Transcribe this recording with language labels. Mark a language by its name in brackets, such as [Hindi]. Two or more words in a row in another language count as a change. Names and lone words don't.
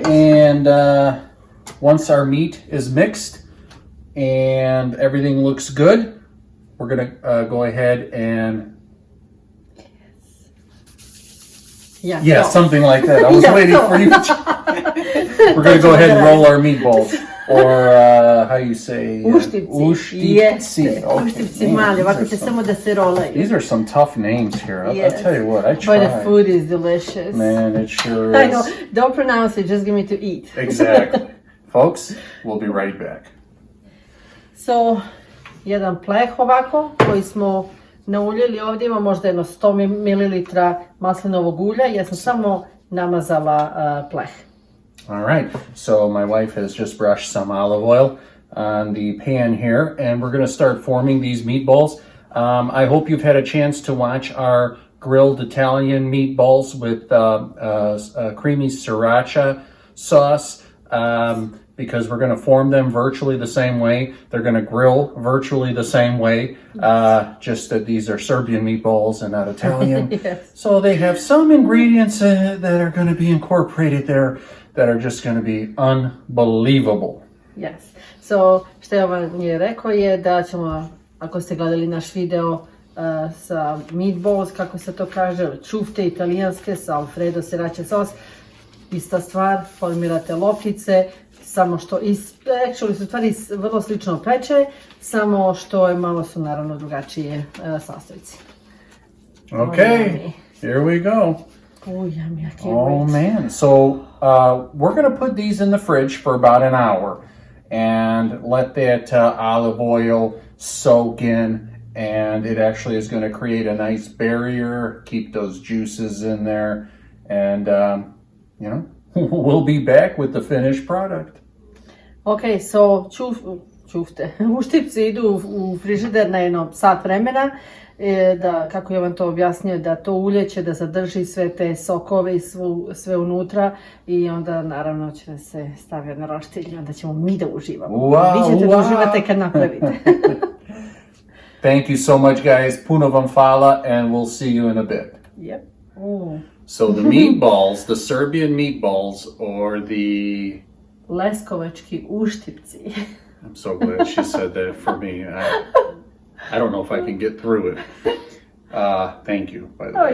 [English] And once our meat is mixed and everything looks good, we're going to go ahead and Yeah, something like that. I was waiting for you. We're going to go ahead and roll our meatballs. Or how you say? [Serbian] Uštipci. Uštipci mali, ovako će samo da se rolaju. [English] These are some tough names here. I'll tell you what, I tried. But the food is delicious. Man, it sure is. I know. Don't pronounce it, just give me to eat. Exactly. Folks, we'll be right back. So, [Serbian] jedan pleh ovako koji smo nauljili. Ovdje ima možda jedno 100 ml maslinovog ulja. Ja sam samo namazala pleh. [English] All right, so my wife has just brushed some olive oil on the pan here, and we're going to start forming these meatballs. I hope you've had a chance to watch our grilled Italian meatballs with creamy sriracha sauce, because we're going to form them virtually the same way. They're going to grill virtually the same way, just that these are Serbian meatballs and not Italian. Yes. So they have some ingredients that are going to be incorporated there that are just going to be unbelievable. Yes. So, [Serbian] što je on je rekao je da ćemo, ako ste gledali naš video sa meatballs, kako se to kaže, čufte italijanske sa Alfredo sriracha sos, ista stvar, formirate loptice, samo što, actually su stvari vrlo slično peče, samo što je malo su naravno drugačije sastojci. [English] Okay, here we go. Oh, yummy, I can't Oh wait. man, so we're going to put these in the fridge for about an hour and let that olive oil soak in, and it actually is going to create a nice barrier, keep those juices in there, and you know, we'll be back with the finished product. [Serbian] Ok, so čufte, uštipci idu u frižider na jedno sat vremena, da, kako je vam to objasnio, da to ulje će da zadrži sve te sokove i sve unutra i onda naravno će da se stavio na roštilj i onda ćemo mi da uživamo. [English] Wow, [Serbian] Vi ćete da uživate kad napravite. [English] Thank you so much, guys. [Serbian] Puno vam hvala, [English] and we'll see you in a bit. Yep. Ooh. So the meatballs, the Serbian meatballs, or the... [Serbian] Leskovački Uštipci. [English] I'm so glad she said that for me. I don't know if I can get through it. Thank you, by the way.